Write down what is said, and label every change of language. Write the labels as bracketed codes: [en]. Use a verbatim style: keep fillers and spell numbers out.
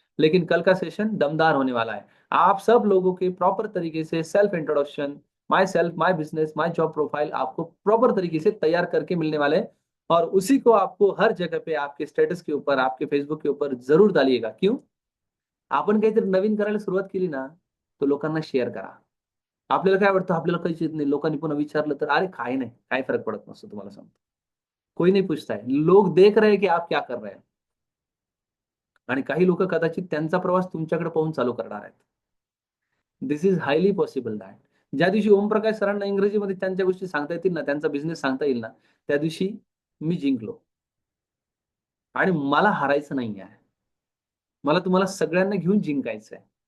[hi] लेकिन कल का सेशन दमदार होने वाला है. आप सब लोगों के प्रॉपर तरीके से self introduction, [en] my self, my business, my job profile [hi] आपको प्रॉपर तरीके से तैयार करके मिलने वाले हैं. और उसी को आपको हर जगह पे, आपके स्टेटस के ऊपर, आपके फेसबुक के ऊपर जरूर डालिएगा. क्यों? [mr] आपण काहीतरी नवीन करायला सुरुवात केली ना, तो लोकांना शेअर करा. आपल्याला काय वाटतं, आपल्याला काहीच येत नाही, लोकांनी पुन्हा विचारलं तर अरे काय नाही, काय फरक पडत नसतो. तुम्हाला सांगतो, [hi] कोई नाही पूछता है, लोग देख रहे हैं कि आप क्या कर रहे हैं. [mr] आणि काही लोक कदाचित त्यांचा प्रवास तुमच्याकडे पाहून चालू करणार आहेत. [en] This is highly possible that. [mr] ज्या दिवशी ओमप्रकाश सरांना इंग्रजीमध्ये त्यांच्या गोष्टी सांगता येतील ना, त्यांचा बिझनेस सांगता येईल ना, त्या दिवशी मी जिंकलो. आणि मला हारायचं नाही आहे, मला तुम्हाला सगळ्यांना घेऊन जिंकायचं आहे.